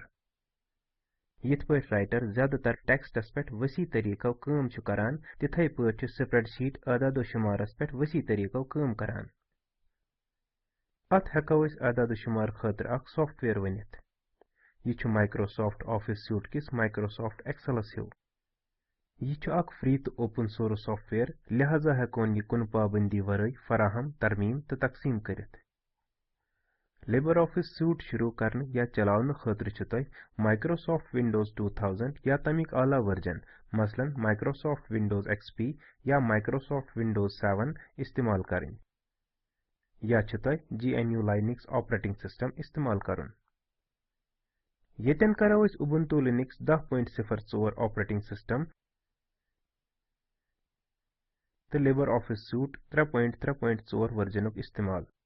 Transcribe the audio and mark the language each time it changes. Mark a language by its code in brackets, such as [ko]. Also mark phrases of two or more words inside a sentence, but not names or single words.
[ks] یِتھ پٲٹھۍ رائٹر زیادٕ تر ٹیکسٹس پٮ۪ٹھ وسیع طریقو کٲم چھُ کران، تِتھے پٲٹھۍ چھُ [en] spreadsheet [ks] اعداد و شمارس پٮ۪ٹھ وسیع طریقو کٲم کران۔ اتھ ہیٚکو أسۍ اعداد و شمار خٲطرٕ اکھ سافٹ ویئر ؤنِتھ۔ یہ چھُ مائکروسافٹ آفس سیوٹ کِس مائکروسافٹ ایکسلس ہیو۔ یہ چھُ اکھ فری تہٕ [en] open source software, [ks] لہذا ہیٚکون یہ کُنہِ پابندی ورٲے فراہم، ترمیم تہٕ تقسیم کٔرِتھ۔ لِبر آفِس سیوٹ شروع کرنہٕ یا چلاونہٕ خٲطرٕ چھُ تۄہہِ مائکروسافٹ ونڈوز 2000 یا تمیُک اعلیٰ ورجن، مثلاً مائکروسافٹ ونڈوز ایکس پی یا مائکروسافٹ ونڈوز 7 استعمال کرٕنۍ، یا چھُ تۄہہِ GNU لائنکس [en] operating system [ks] استعمال کرُن۔ ییٚتٮ۪ن کرو أسۍ Ubuntu Linux 10.04 [en] operating system [ks] تہٕ لِبر آفِس سیوٹ 3.3.4 ورجنُک استعمال۔